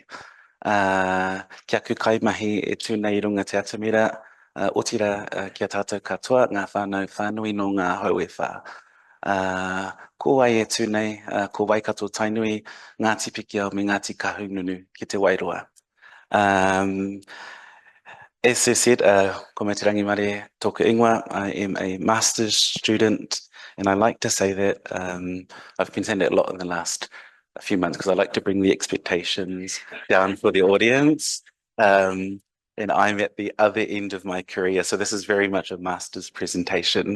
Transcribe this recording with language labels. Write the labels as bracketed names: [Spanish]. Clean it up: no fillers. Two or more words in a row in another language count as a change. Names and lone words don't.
[Māori] Ki aku kaimahi e tūnei runga te atamira, otira ki a tātou katoa, ngā whānau whānui no ngā hauewha. Ko wai e tūnei, ko Waikato tainui, Ngāti Pikiao me Ngāti Kahungunu ki te Wairoa. [English] As I said, [Māori] ko MauTeRangimarie tōku ingoa, [English] I am a master's student, and I like to say that, I've been saying that a lot in the last few months because I like to bring the expectations down for the audience. And I'm at the other end of my career, so this is very much a master's presentation.